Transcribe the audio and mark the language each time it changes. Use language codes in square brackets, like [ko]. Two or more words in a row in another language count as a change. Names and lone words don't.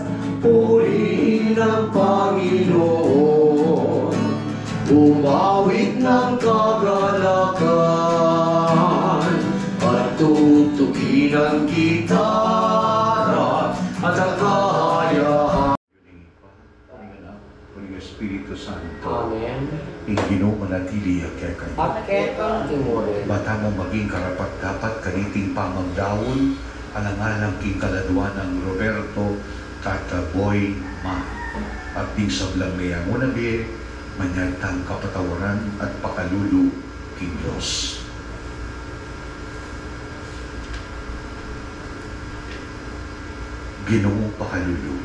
[tl] Purihin ang Panginoon, umawit ng kagalakan, at tutugin ang gitara at ang kahayahan. Espiritu Santo. Amen. Ang Ginoo manatili kay kayo. [pam] At ketong timore. Bata mo maging karapat dapat kaniting pamagdawon alangalang king kaladwa ng Roberto Tataboy Ma. At di sablang niya muna biye manyagtang kapatawaran at pakalulu king Diyos. Ginoo pakalulu.